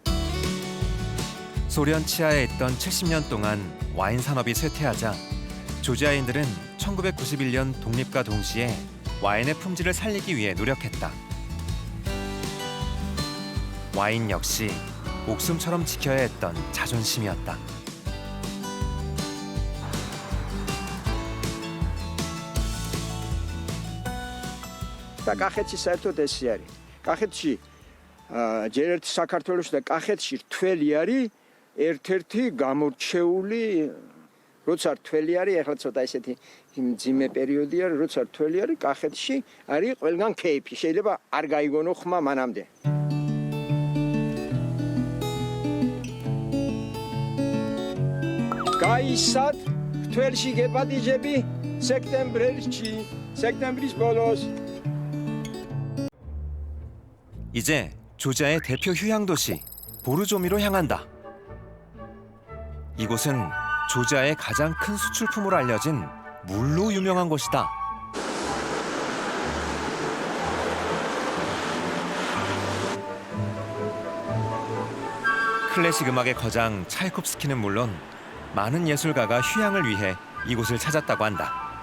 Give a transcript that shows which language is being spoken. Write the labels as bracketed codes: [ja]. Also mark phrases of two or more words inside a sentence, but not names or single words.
[ko] 소련 치하에 있던 70년 동안 와인 산업이 쇠퇴하자 조지아인들은 1991년 독립과 동시에 와인의 품질을 살리기 위해 노력했다. 와인 역시 목숨처럼 지켜야 했던 자존심이었다. [ka] და კახეთში საერთოდ ესე არის. კახეთში ჯერ ერთ საქართველოში და კახეთში რთველი არის ერთ-ერთი გამორჩეული როცა რთველი არის, ახლა ცოტა ესეთი მძიმე პერიოდია, როცა რთველი არის, კახეთში არის ყველგან кейფი. შეიძლება არ გაიგონო ხმა მანამდე. გაისად რთველში გეპატიჟები სექტემბრის ბოლოს. [ko] 이제 조지아의 대표 휴양 도시 보르조미로 향한다. 이곳은 조지아의 가장 큰 수출품으로 알려진 물로 유명한 곳이다. 클래식 음악의 거장 차이콥스키는 물론 많은 예술가가 휴양을 위해 이곳을 찾았다고 한다.